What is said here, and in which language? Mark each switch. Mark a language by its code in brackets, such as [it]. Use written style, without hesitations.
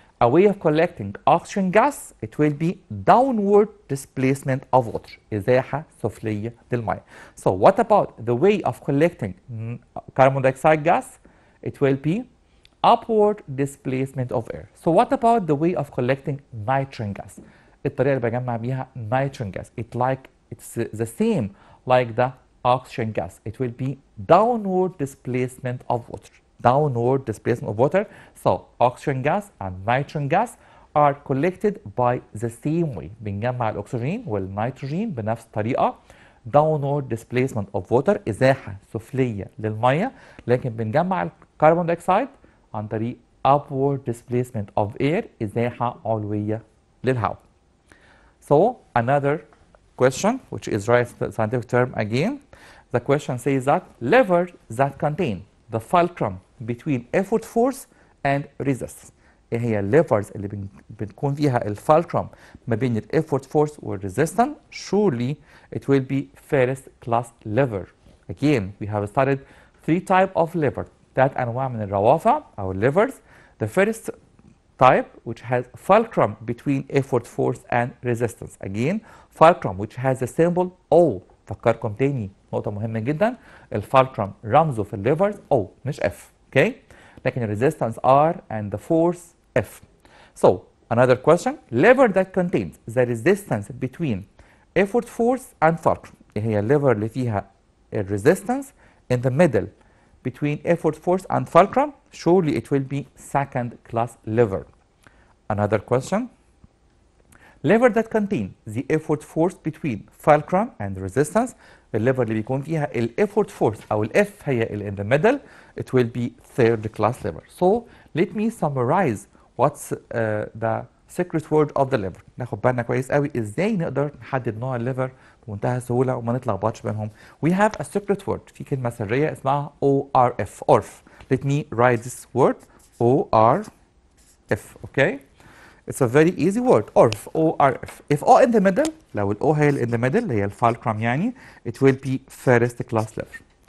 [en] A way of collecting oxygen gas, it will be downward displacement of water. [ar] إزاحة سفلية للمية. [en] So what about the way of collecting carbon dioxide gas? It will be upward displacement of air. So what about the way of collecting nitrogen gas? [ar] الطريقة اللي بجمع بيها nitrogen gas. [en] It's the same like the oxygen gas. It will be downward displacement of water. Downward displacement of water. So oxygen gas and nitrogen gas are collected by the same way. [ar] بنجمع الأكسجين والنيتروجين بنفس الطريقة. [en] Downward displacement of water [ar] إزاحة سفلية للمية. لكن بنجمع الكربون دايوكسيد عن طريق [en] upward displacement of air [ar] إزاحة علوية للهواء. [en] So another question which is right scientific term again. The question says that levers that contain the fulcrum between effort force and resistance. [ar] ايه هي الليفرز اللي بتكون فيها الفالكرم ما بين الافورت فورس والريزيستنس؟ [en] surely it will be first class lever. Again we have studied three type of lever. [ar] 3 انواع من الروافع او levers. [en] The first type which has fulcrum between effort force and resistance. Again fulcrum which has a symbol O. [ar] فكركم تاني نقطة مهمة جدا، الفالكرم رمزه في الليفرز O مش F. [en] Okay؟ [ar] لكن الريزيستنس [en] R and the force F. So another question, lever that contains the resistance between effort force and fulcrum. [ar] ايه هي الليفر اللي فيها الريزيستنس [en] in the middle between effort force and fulcrum? Surely it will be second class lever. Another question, lever that contain the effort force between fulcrum and resistance. [ar] الليفر اللي بيكون فيها [en] effort force او F هي اللي in the middle, it will be third class lever. So let me summarize what's the secret word of the lever. [ar] ناخد بالنا كويس قوي ازاي نقدر نحدد نوع الليفر بمنتهى السهوله وما نتلخبطش بينهم. [en] We have a secret word، [ar] في كلمه سريه اسمها ORF. [en] ORF. Let me write this word ORF. Okay? It's a very easy word. ORF. ORF. If O in the middle، [ar] لو ال O هي [en] in the middle [ar] اللي هي الفالكرم يعني، [en] it will be first class lever.